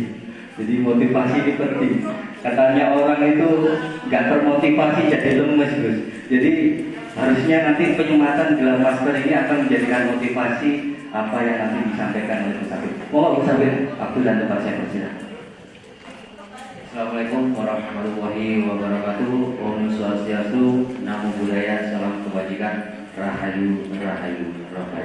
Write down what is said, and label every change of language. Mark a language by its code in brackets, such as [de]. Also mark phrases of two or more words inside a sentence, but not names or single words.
[id] Jadi motivasi ini penting. Katanya orang itu nggak termotivasi jadi lemes, Gus. Jadi harusnya nanti penyematan gelar master ini akan menjadikan motivasi apa yang nanti disampaikan oleh Gus Afif. Mohon Gus Afif, waktu dan tempat saya persilakan. [ar] السلام عليكم ورحمة الله وبركاته. [ban] Om Swastiastu, [pi] Namo Buddhaya, [id] salam kebajikan, [jv] Rahayu, Rahayu, Rahayu.